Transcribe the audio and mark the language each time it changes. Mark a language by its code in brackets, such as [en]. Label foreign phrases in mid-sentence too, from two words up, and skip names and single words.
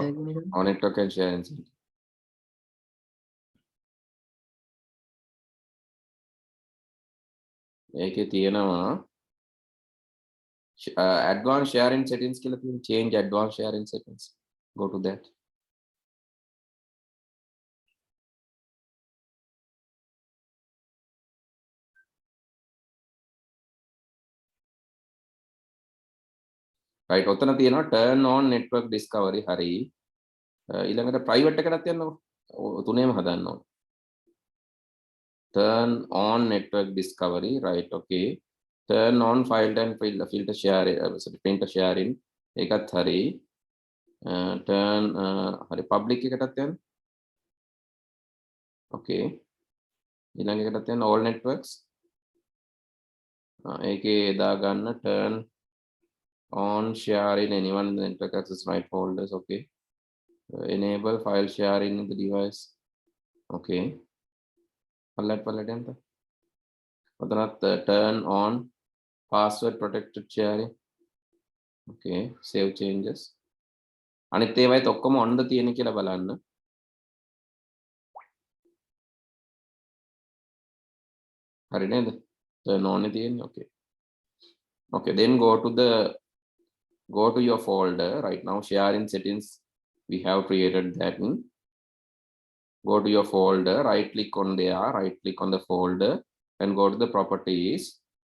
[en] On network and sharing. [si] ඒකේ තියෙනවා [en] advanced sharing settings [si] කියලා තියෙන [en] change advanced sharing settings. Go to that. Right, [si] ඔතන තියෙනවා [en] turn on network discovery [si] හරි. ඊළඟට private එකටත් යන්නකො. තුනේම හදන්න ඕන. [en] Turn on network discovery, right? Okay. Turn on file and filter sharing, printer sharing. [si] ඒකත් හරි. Turn හරි public එකටත් යන්න. Okay. ඊළඟ එකටත් යන්න [en] all networks. [si] ඒකේ දා ගන්න [en] turn on sharing anyone in the network access right folders. [si] Okay. [en] Enable file sharing in the device. Okay. Palette enter. Turn on password protected sharing. Okay, save changes. [si] අනිත් ඒවායිත් ඔක්කොම on ද තියෙන කියලා බලන්න. හරි නේද? [en] Turn on it in. Okay. Okay. Then go to your folder. Right now, sharing settings. We have created that. Go to your folder. Right click on there. Right click on the folder and go to the properties.